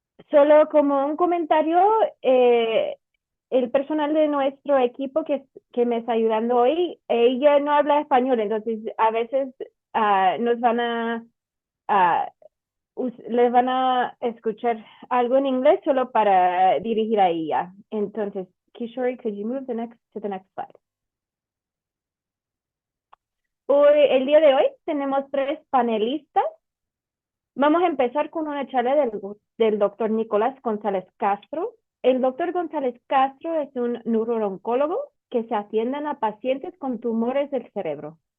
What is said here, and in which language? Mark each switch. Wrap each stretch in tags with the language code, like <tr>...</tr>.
<es>Solo como un comentario, el personal de nuestro equipo que me está ayudando hoy, ella no habla español, entonces a veces nos van a les van a escuchar algo en inglés solo para dirigir a ella.</es> <en>Entonces, Kishori, could you move to the next slide?</en> <es>El día de hoy tenemos tres panelistas. Vamos a empezar con una charla del doctor Nicolás González Castro. El doctor González Castro es un neurooncólogo que se atienden a pacientes con tumores del cerebro.</es>